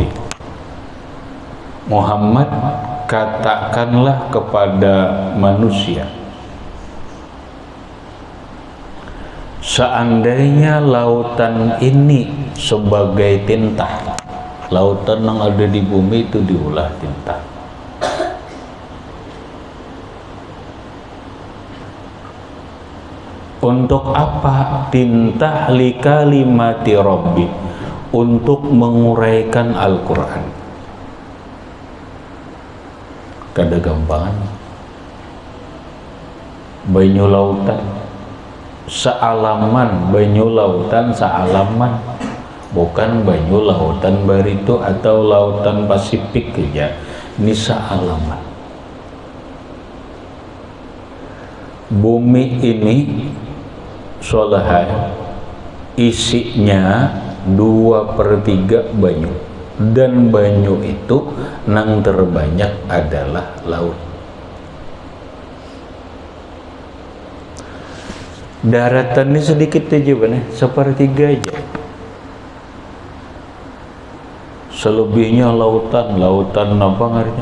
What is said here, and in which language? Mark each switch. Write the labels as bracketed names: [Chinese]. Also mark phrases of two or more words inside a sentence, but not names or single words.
[Indonesian] Muhammad, katakanlah kepada manusia, seandainya lautan ini sebagai tinta, lautan yang ada di bumi itu diolah tinta. Untuk apa? Tinta [Arabic] li kalimati rabbi, [Indonesian] untuk menguraikan Al-Quran. [Banjar] Kada gampangan banyu lautan sealaman, banyu lautan sealaman, bukan banyu lautan Barito atau lautan Pasifik aja, ini sealaman. Bumi ini solahai isinya 2/3 banyu, dan banyu itu nang terbanyak adalah laut. Daratan ini sedikit aja bener, 1/3 aja. Selebihnya lautan, lautan apa ngarinya?